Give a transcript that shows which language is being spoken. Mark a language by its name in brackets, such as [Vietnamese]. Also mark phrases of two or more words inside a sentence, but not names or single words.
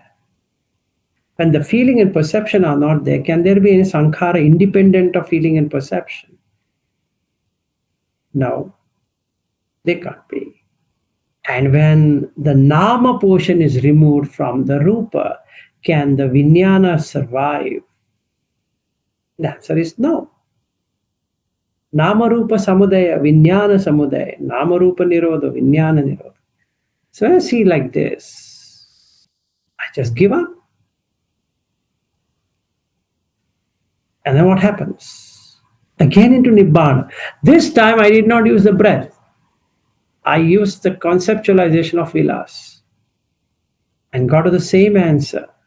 [English] When the feeling and perception are not there, can there be any sankhara independent of feeling and perception? No, they can't be. And when the nama portion is removed from the rupa, can the vijnana survive? The answer is no. [Pali] Nama rupa samudaya, vijnana samudaya, nama rupa nirodha, vijnana nirodha. [English] So when I see like this, I just give up. And then what happens? Again into Nibbana. This time I did not use the breath. I used the conceptualization of Vilas and got to the same answer.